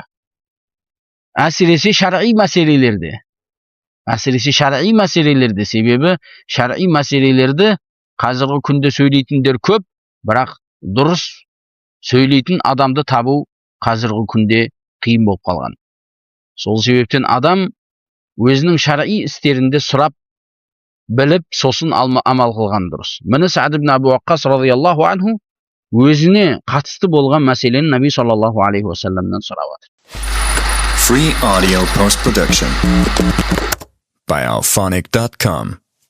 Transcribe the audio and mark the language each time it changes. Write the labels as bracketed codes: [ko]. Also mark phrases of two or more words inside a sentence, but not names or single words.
[kk] Әсіресе шар'i мәселелерде, себебі шар'i мәселелерді қазіргі күнде сөйлейтіндер көп, бірақ дұрыс сөйлейтін адамды табу қазіргі күнде қиын болып қалған. Сол себептен адам өзінің шар'i істерінде сұрап, біліп, сосын амал қылған дұрыс. Міне Саад ибн Абу Ваққас [ar] رضي الله عنه [kk] өзіне қатысты болған мәселені Наби [ar] صلى الله عليه وسلم [kk] сұрап отыр. [en] Free audio post production by alphonic.com